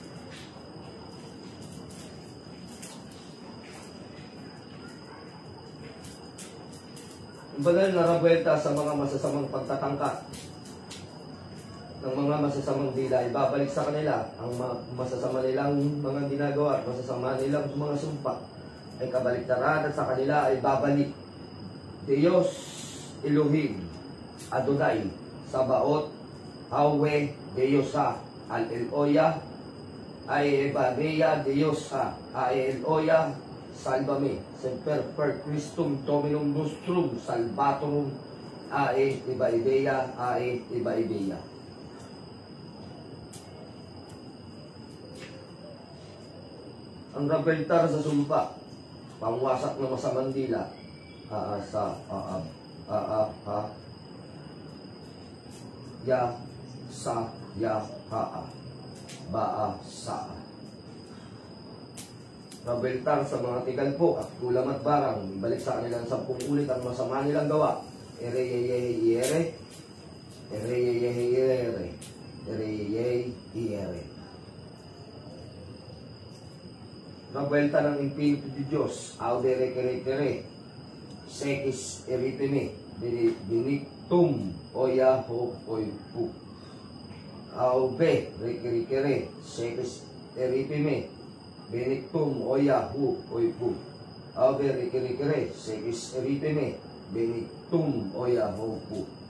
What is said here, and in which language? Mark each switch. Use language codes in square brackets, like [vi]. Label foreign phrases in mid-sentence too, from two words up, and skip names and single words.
[tl] Ang banal na rabuelta sa mga masasamang pagtatangka ng mga masasamang dila, ibabalik sa kanila ang masasama nilang mga ginagawa at masasama nilang mga sumpa ay kabaliktaran at sa kanila ay babalik. Diyos, Elohim, Adonai, Sabaoth, Yahweh, Diyosa, Al-Eloya, Aebadeya, Diyosa, Aeloya, Salvame, [la] Semper per Christum Dominum Nostrum, Salvatorum, Ae Ibaideya, Ae Ibaideya. [tl] Ang rabeltar sa sumpa, pangwasak ng masamang dila, sa ya sa ya baa sa rabeltar sa mga tigalpo at kulam at barang, ibalik sa kanilang 10 ulit ang masama nilang gawa. Ere. Rabelta ng Espiritu de Diyos, Audere Kerekere, Sekis Eritime, Benictum, Oya Ho Oipu, Aube Rekerikere, Sekis Eritime, Benictum, Oya Hu Oipu, Aube Rekerikere, Sekis Eritime, Benictum, Oya Ho Pu.